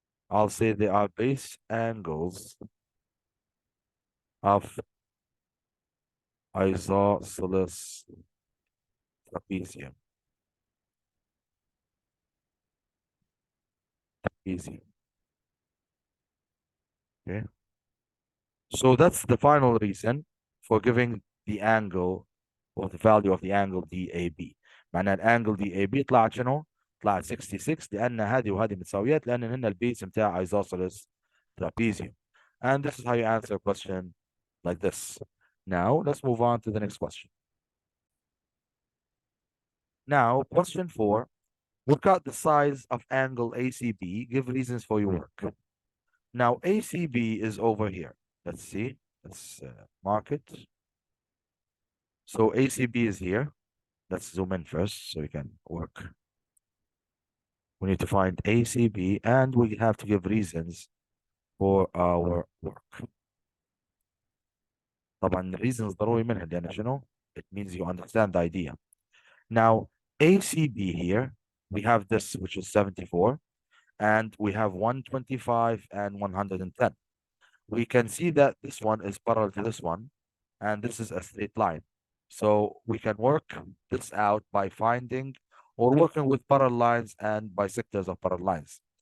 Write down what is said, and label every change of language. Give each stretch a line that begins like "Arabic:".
English: I'll say they are base angles of isosceles trapezium. Easy. Okay. So that's the final reason for giving the angle or the value of the angle DAB.
Arabic: معناها الانجل دي اي بي طلعت شنو؟ طلعت 66 لان هذه وهذه متساويات لان هنا البيس بتاع isosceles trapezium.
English: And this is how you answer a question like this. Now let's move on to the next question. Now, question 4. Work out the size of angle ACB. Give reasons for your work. Now, ACB is over here. Let's see. Let's mark it. So ACB is here. Let's zoom in first so we can work. We need to find ACB and we have to give reasons for our work.
Arabic: طبعا reasons ضروري منها لأن شنو?
English: It means you understand the idea. Now, ACB here, we have this, which is 74, and we have 125 and 110. We can see that this one is parallel to this one, and this is a straight line. So we can work this out by finding or working with parallel lines and bisectors of parallel lines.